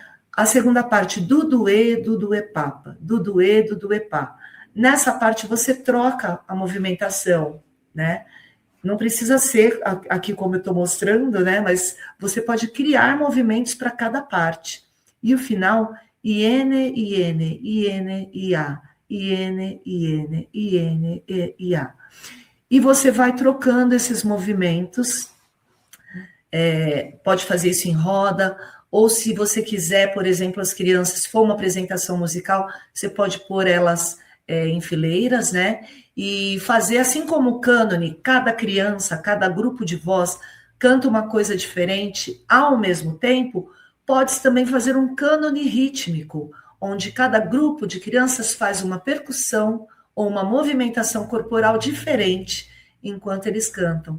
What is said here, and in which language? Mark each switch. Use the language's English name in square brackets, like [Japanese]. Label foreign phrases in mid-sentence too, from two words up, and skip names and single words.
[Portuguese] A segunda parte, Duduê Papa, Duduê Pá. Nessa parte você troca a movimentação, né? Não precisa ser aqui como eu estou mostrando, né? Mas você pode criar movimentos para cada parte. E o final, iene, iene, iene, ia, iene, iene, iene, ia. E você vai trocando esses movimentos. Pode fazer isso em roda, ou se você quiser, por exemplo, as crianças, se for uma apresentação musical, você pode pôr elas em fileiras, né? E fazer assim como o cânone, cada criança, cada grupo de voz canta uma coisa diferente ao mesmo tempo, pode também fazer um cânone rítmico, onde cada grupo de crianças faz uma percussão ou uma movimentação corporal diferente enquanto eles cantam.